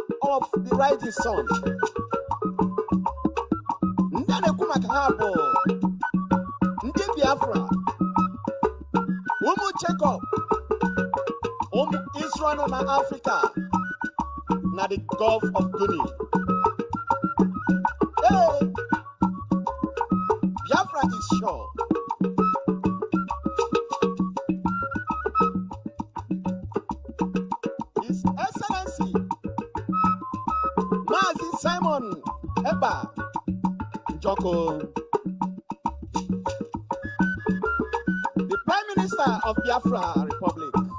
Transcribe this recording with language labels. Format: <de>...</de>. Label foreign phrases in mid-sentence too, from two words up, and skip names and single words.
<en>of the rising sun.</en> <ig>Ndane kuma kahabo. Ndi Biafra. Umu Jacob. Israel na Africa. Na the Gulf of Guinea.</ig> <en>Hey! Biafra is sure. His Excellency Mazi Simon Eba Joko, the Prime Minister of Biafra Republic.</en>